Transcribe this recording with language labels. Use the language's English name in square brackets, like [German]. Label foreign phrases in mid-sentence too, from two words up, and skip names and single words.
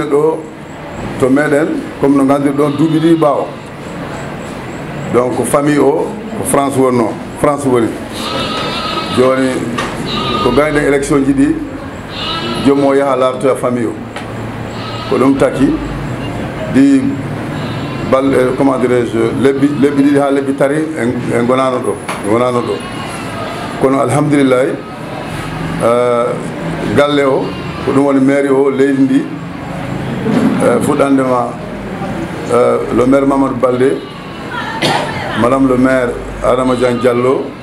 [Fula] ɗo to meɗen comme no ganduɗi ɗon duuɓi ɗi ɓaawa donc famille o ko France wonno France woni joni ko gayden élection ji ɗi joom o yaaha lartoya famille o ko ɗum taki ɗi balɗe [French] comment dirais je [Fula] lebbi ɗiɗi ha lebbi tari en gonano ɗo kono alhamdulillahi galle o ko ɗum woni mairie o leydi ndi fuɗɗandema [French] le maire [Fula] Mamadou Baldé [French] madame le maire [Fula] Adama Dian Diallo